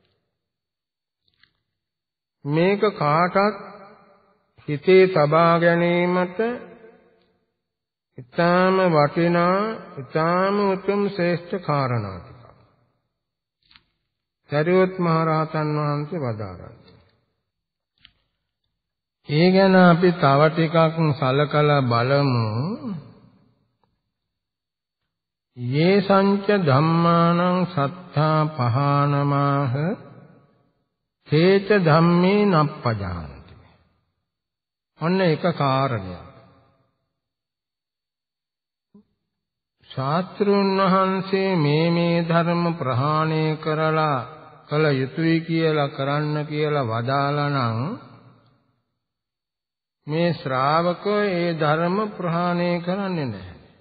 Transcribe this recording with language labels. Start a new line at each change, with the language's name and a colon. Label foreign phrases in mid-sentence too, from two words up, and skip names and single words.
Sinhala: මේක කාටත් හිතේ තබා ගැනීමට ඊටාම වටිනා ඊටාම උතුම් ශ්‍රේෂ්ඨ කාරණා ටිකක්. සරියුත් මහ රහතන් වහන්සේ වදාරනවා. ඒ ගැන අපි තව ටිකක් සලකලා බලමු.
Pali: යේ සංච ධම්මානං සත්තා පහානමාහ තේච ධම්මේ නප්පජානති.
Sinhala: ඔන්න එක කාරණයක්. ශාස්ත්‍රඥ වහන්සේ මේ ධර්ම ප්‍රහාණය කරලා කළ යුතුයි කියලා කරන්න කියලා වදාලා නම් මේ ශ්‍රාවකෝ ඒ ධර්ම ප්‍රහාණය කරන්නේ නැහැ.